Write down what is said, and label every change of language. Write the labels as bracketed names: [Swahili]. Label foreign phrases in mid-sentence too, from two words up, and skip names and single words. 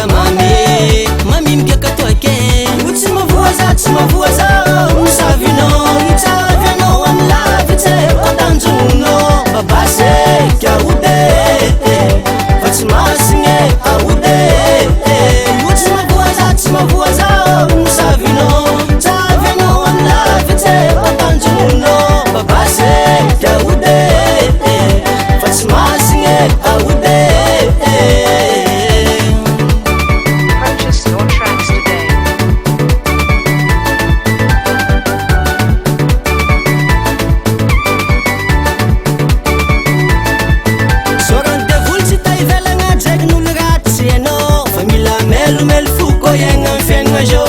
[Malagasy] mami migiaka toake io tsy mavoaza tsy mavoaza misavinao itsavianao amy lavitsy kotanjonao babase kiaode fa tsy masigny aode io tsy mavoaza misavinao itsavianao amy lavitsy kotanjonao babase kiaode fa tsy masigny aode [English] Purchase your tracks today. [Malagasy] Soran devoly tsy ta ivelagna draikin'olo ratsy ianao fa mila melomelo fo koa iaigna amy fiaignana zao